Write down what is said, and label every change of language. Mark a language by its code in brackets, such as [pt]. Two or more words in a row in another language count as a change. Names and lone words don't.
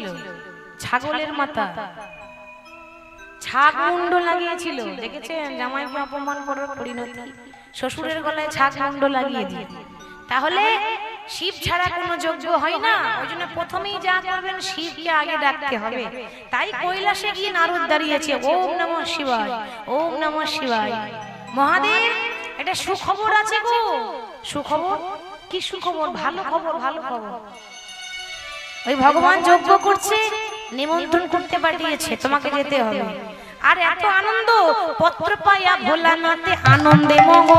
[bn] ছাগলের মাথা, ছাগ মুন্ড লাগিয়েছিল। দেখেছেন জামাইকে অপমান করার পরিণতি? শ্বশুরের গলায় ছাগ মুন্ড লাগিয়ে দিয়ে। তাহলে শিব ছাড়া কোনো যজ্ঞ হয় না, ওই জন্য প্রথমেই যা করবেন শিবকে আগে ডাকতে হবে। তাই কৈলাসে গিয়ে নারদ দাঁড়িয়েছে, [sa] ওম নমঃ শিবায়, ওম নমঃ শিবায়। [bn] মহাদেব এটা সুখবর আছে গো। সুখবর? কি সুখবর? ভালো খবর, ভালো খবর। ওই ভগবান যজ্ঞ করছে, নিমন্ত্রণ করতে পাঠিয়েছে, তোমাকে যেতে হবে। আর এত আনন্দ, পত্র পাইয়া ভোলানাথে আনন্দে মগন,